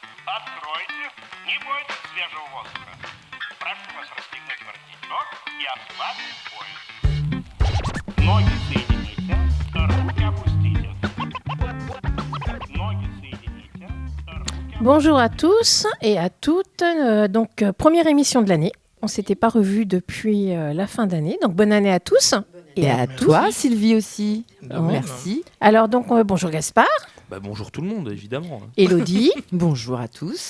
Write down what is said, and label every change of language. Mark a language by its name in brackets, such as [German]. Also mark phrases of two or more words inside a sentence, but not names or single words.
[Russian] Откройте, не бойтесь свежего воздуха. Прошу вас расстегнуть воротничок и ослабить пояс. Ноги соедините, руки опустите. Ноги соедините, руки... [French] Bonjour à tous et à toutes. Première émission de l'année. On ne s'était pas revus depuis la fin d'année. Donc, bonne année à tous. Et à toi, Sylvie aussi. Merci. Alors, bonjour Gaspard. Bonjour tout le monde, évidemment. Élodie. Bonjour à tous.